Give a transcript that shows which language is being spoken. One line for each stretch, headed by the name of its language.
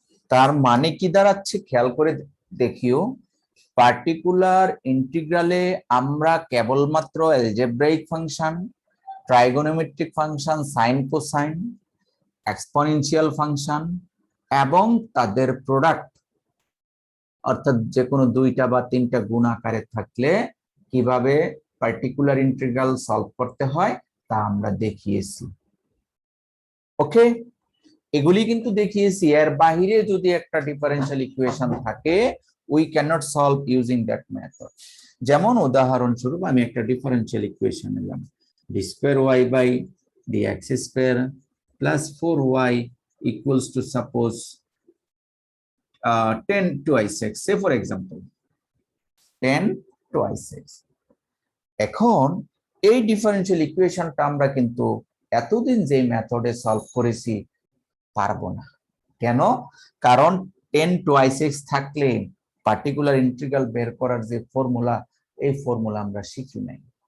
Bangla: তার মানে কি দাঁড়াচ্ছে খেয়াল করে দেখিও, পার্টিকুলার ইন্টিগ্রালে আমরা কেবলমাত্র algebraic function, trigonometric function, sine cosine, exponential function এবং তাদের প্রোডাক্ট, অর্থাৎ যে কোনো 2টা বা 3টা গুণ আকারে থাকলে কিভাবে পার্টিকুলার ইন্টিগ্রাল সলভ করতে হয় তা আমরা দেখিয়েছি। ওকে, এগুলি কিন্তু দেখিয়েছি। এর বাহিরে যদি একটা ডিফারেনশিয়াল ইকুয়েশন থাকে,
English: we cannot solve using that method.
Bangla: যেমন উদাহরণস্বরূপ আমি একটা ডিফারেনশিয়াল ইকুয়েশন নিলাম, d square y by dx square plus 4y equals to suppose 10 twice x,
English: say for example 10 twice x।
Bangla: এখন এই ডিফারেনশিয়াল ইকুয়েশনটা আমরা কিন্তু এতদিন যে মেথডে সলভ করেছি পারবো না। কেন? কারণ 10 twice x থাকলে পার্টিকুলার ইন্টিগ্রাল বের করার যে ফর্মুলা, এই ফর্মুলা আমরা শিখি নাই।